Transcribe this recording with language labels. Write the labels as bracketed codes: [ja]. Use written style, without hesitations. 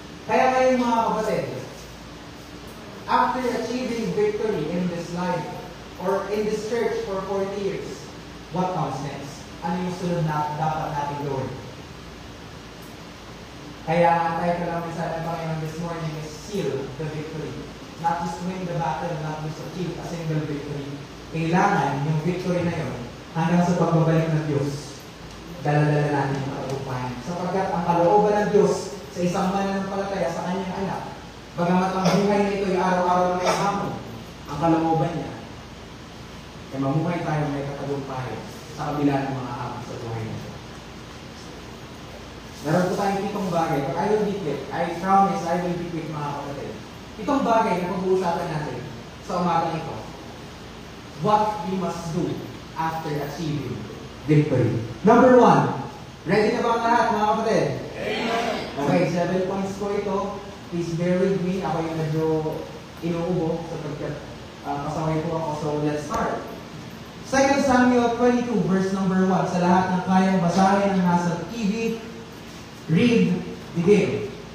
[tl] Kaya ngayon mga kapatid, [en] after achieving victory in this life, or in this church for 40 years, what comes next? [tl] Ano yung sunod na dapat natin gawin? Kaya tayo ka lang sa Panginoon [en] this morning is seal the victory. Not just win the battle, not just achieve a single victory. [tl] Kailangan yung victory na yun hanggang sa pagbabalik ng Diyos. Dala-dala natin yung katagumpayan. Sapagkat ang kalooban ng Diyos sa isang mananampalataya sa kanyang anak, bagamat ang buhay na ito ay araw-araw na may hamon, ang kalooban niya, ay mamuhay tayo may katagumpayan sa kabila ng mga hamon sa buhay na ito. Meron po tayong 7 bagay. [en] But I will be quick. I promise I will be quick, [tl] mga kapatid. 7 bagay na pag-uusapan natin sa umagang ito. [en] What we must do after achieving victory. Number 1. [tl] Ready na ba ang lahat, mga kapatid? [en] Amen. Okay, 7 points [tl] ko ito. [en] Please bear with me. [tl] Ako yung medyo inuubo sapagkat kasaway po ako. [en] So let's start. 2 Samuel 22 verse number 1. [tl] Sa lahat ng kayang basahin ng nasa TV, read, begin.